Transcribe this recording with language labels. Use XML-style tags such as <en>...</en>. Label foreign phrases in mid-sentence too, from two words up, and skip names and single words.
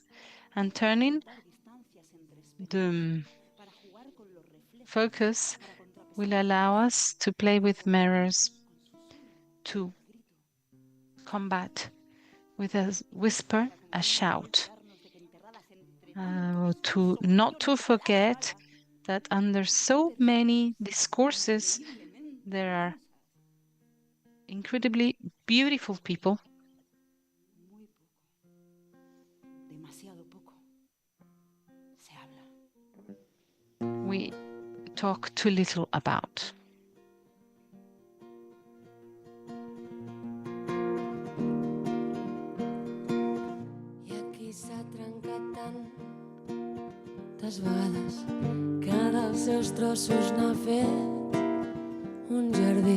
<en>And turning the focus will allow us to play with mirrors, to combat with a whisper, a shout, not to forget that under so many discourses, there are incredibly beautiful people. We talk too little about.</en> <ca>I aquí s'ha trencat tantes vegades que dels seus trossos n'ha fet un jardí.</ca>